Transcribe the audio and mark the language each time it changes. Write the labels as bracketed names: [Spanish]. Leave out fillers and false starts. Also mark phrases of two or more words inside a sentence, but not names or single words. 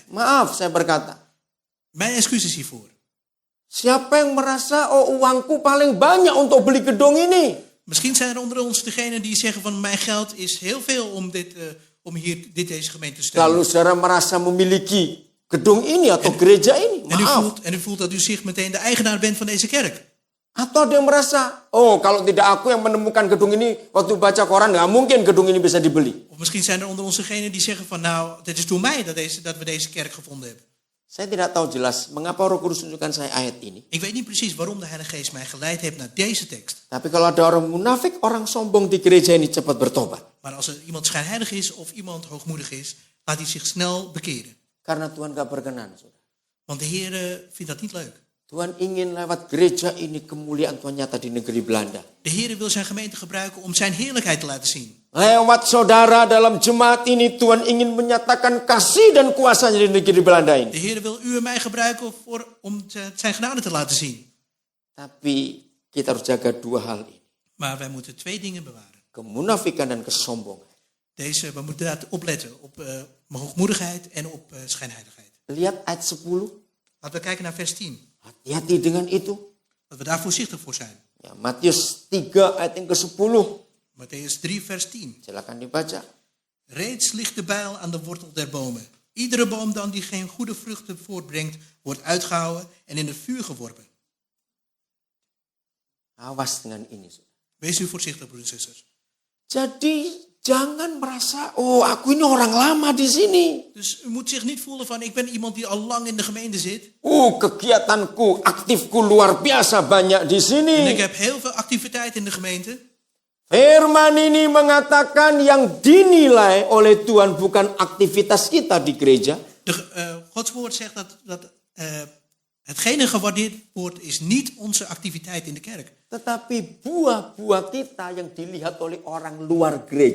[Indonesian] Maaf saya berkata. [Dutch] Mijn excuses hiervoor. [Indonesian] Siapa yang merasa uangku paling banyak untuk beli gedung ini? [Dutch] Misschien zijn er onder ons degenen die zeggen van mijn geld is heel veel om deze gemeente te steunen. [Indonesian] Kalau saudara merasa memiliki gedung ini atau gereja ini, maaf. [Dutch] En u voelt dat u zich meteen de eigenaar bent van deze kerk. [Indonesian] Atau ada yang merasa, kalau tidak aku yang menemukan gedung ini, waktu baca koran nggak mungkin gedung ini bisa dibeli. [Dutch] Of misschien zijn er onder ons degenen die zeggen van nou, het is door mij dat we deze kerk gevonden hebben. [Indonesian] Saya tidak tahu jelas mengapa Roh Kudus tunjukkan saya ayat ini. [Dutch] Ik weet niet precies waarom de Heilige Geest mij geleid heeft naar deze tekst. [Indonesian] Tapi kalau ada orang munafik, orang sombong di gereja ini cepat bertobat. [Dutch] Maar als er iemand schijnheilig is of iemand hoogmoedig is, laat hij zich snel bekeren. [Indonesian] Karena Tuhan gak berkenan. Saudara. [Dutch] Want de Heer vindt dat niet leuk. [Indonesian] Tuhan ingin lewat gereja ini kemuliaan Tuhan nyata di negeri Belanda. [Dutch] De Heer wil zijn gemeente gebruiken om zijn heerlijkheid te laten zien. [Indonesian] Lewat saudara dalam jemaat ini Tuhan ingin menyatakan kasih dan kuasanya di negeri Belanda ini. [Dutch] De Heer wil u en mij gebruiken om zijn genade te laten zien. [Indonesian] Tapi kita harus jaga dua hal ini. [Dutch] Maar wij moeten twee dingen bewaren. [Indonesian] Kemunafikan dan kesombongan. [Dutch] We moeten daar opletten op hoogmoedigheid en op schijnheiligheid. [Indonesian] Lihat ayat 10. [Dutch] Laten we kijken naar vers 10. [Indonesian] Hati-hati dengan itu. [Dutch] Dat we daar voorzichtig voor zijn. [Indonesian] Ya, Matius 3 ayat yang ke-10. [Dutch] Mattheüs 3 vers 10. [Indonesian] Silakan dibaca. [Dutch] Reeds ligt de bijl aan de wortel der bomen. Iedere boom dan die geen goede vruchten voortbrengt, wordt uitgehouwen en in het vuur geworpen. [Indonesian] Awas dengan ini. [Dutch] Wees u voorzichtig, broeders en zusters. [Indonesian] Jadi jangan merasa, aku ini orang lama di sini. [Dutch] Dus u moet zich niet voelen van, ik ben iemand die al lang in de gemeente zit. [Indonesian] Kegiatanku, aktifku luar biasa banyak di sini. [Dutch] En ik heb heel veel activiteit in de gemeente. [Indonesian] Firman ini mengatakan yang dinilai oleh Tuhan bukan aktivitas kita di gereja. [Dutch] Gods woord zegt dat hetgene gewaardeerd wordt is niet onze activiteit in de kerk. [Indonesian] Tetapi buah-buah kita yang dilihat oleh orang luar gereja.